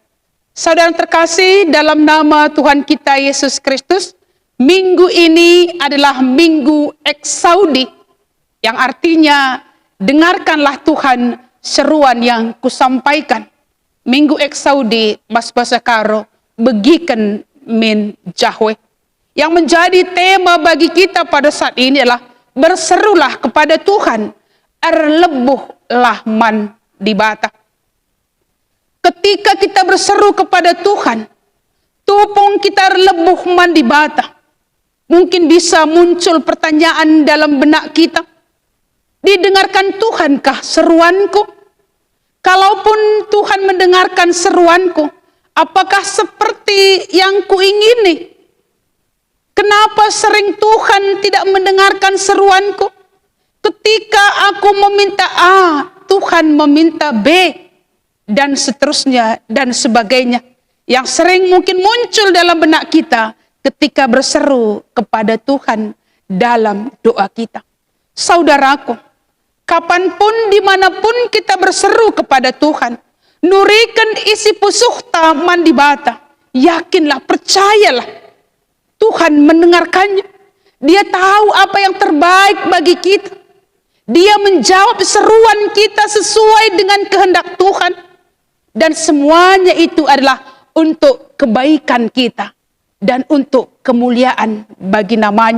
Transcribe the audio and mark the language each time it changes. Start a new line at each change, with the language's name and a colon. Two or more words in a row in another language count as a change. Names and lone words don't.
Indonesian: Saudara terkasih, dalam nama Tuhan kita Yesus Kristus, minggu ini adalah minggu Eksaudi, yang artinya dengarkanlah Tuhan seruan yang kusampaikan.
Batak Karo: Minggu Eksaudi mas bahasa karo begiken min jahwe.
Indonesian: Yang menjadi tema bagi kita pada saat ini adalah berserulah kepada Tuhan,
Batak Karo: erlebuhlah man di bata.
Indonesian: Ketika kita berseru kepada Tuhan,
Batak Karo: tupung kita erlebuh man di bata.
Indonesian: Mungkin bisa muncul pertanyaan dalam benak kita. Didengarkan Tuhankah seruanku? Kalaupun Tuhan mendengarkan seruanku, apakah seperti yang kuingini? Kenapa sering Tuhan tidak mendengarkan seruanku? Ketika aku meminta A, Tuhan meminta B, dan seterusnya dan sebagainya. Yang sering mungkin muncul dalam benak kita ketika berseru kepada Tuhan dalam doa kita. Saudaraku, kapanpun dimanapun kita berseru kepada Tuhan,
Batak Karo: nurikan isi pusuhta mandibata,
Indonesian: yakinlah, percayalah, Tuhan mendengarkannya. Dia tahu apa yang terbaik bagi kita. Dia menjawab seruan kita sesuai dengan kehendak Tuhan. Dan semuanya itu adalah untuk kebaikan kita dan untuk kemuliaan bagi namanya.